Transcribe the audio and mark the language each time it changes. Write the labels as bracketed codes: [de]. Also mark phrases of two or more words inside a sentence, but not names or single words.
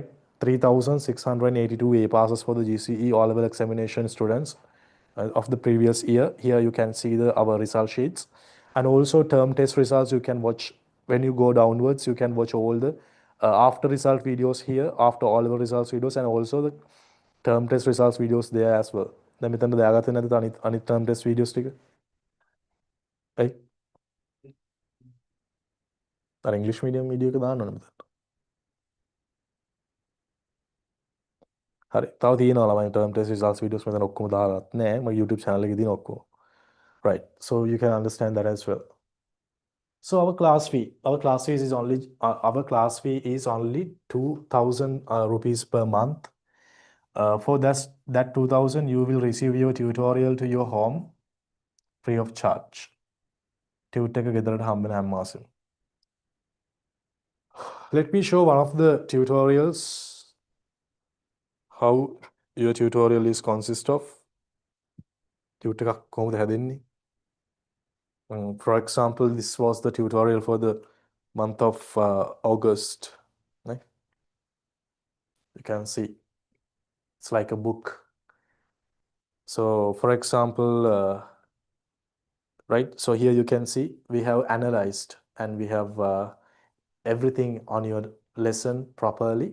[en] 3,682 A passes for the GCE O level examination students of the previous year. Here you can see our result sheets, and also term test results. You can watch when you go downwards. You can watch all the after result videos here, after all level results videos, and also the term test results videos there as well. [si] දැන් මෙතන දාගත්තේ නැද්ද අනිත් [en] term test videos [si] ටික? ඇයි? අර ඉංග්‍රීසි [en] medium video [si] එක දාන්න ඕනේ මෙතන. හරි. තව තියෙනවා ළමයි [en] term test results videos [si] මෙතන ඔක්කොම දාගත් නෑ. මගේ YouTube channel එකේ තියෙන ඔක්කොම. [en] Right. So you can understand that as well. So our class fee is only our class fee is only 2,000 rupees per month. For that 2,000, you will receive your tutorial to your home free of charge. [si] Tutor එක ගෙදරට හම්බෙන හැම මාසෙම. [en] Let me show one of the tutorials how your tutorial is consist of. [si] Tutor එකක් කොහොමද හැදෙන්නේ? [en] For example, this was the tutorial for the month of August. Right? You can see it's like a book. So for example, right, so here you can see we have analyzed and we have everything on your lesson properly.